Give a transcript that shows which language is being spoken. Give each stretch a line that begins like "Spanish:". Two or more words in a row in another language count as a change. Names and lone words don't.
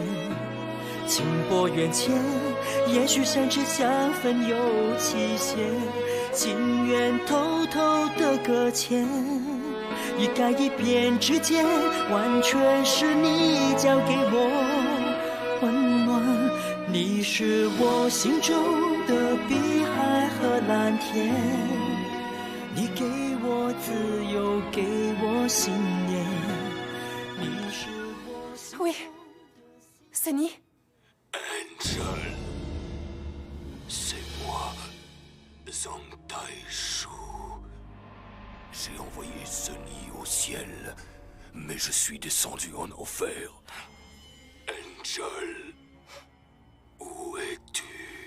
Chinese: 情薄缘浅，也许相知相分有期限。情愿偷偷的搁浅， 一改一变之间，完全是你交给我温暖。你是我心中的碧海和蓝天，你给我自由，给我信念。你是我心。
French: Oui. Sonny? Angel. C'est moi, Zhang Taishu. J'ai envoyé Sonny au ciel, mais je suis descendu en enfer. Angel, où es-tu?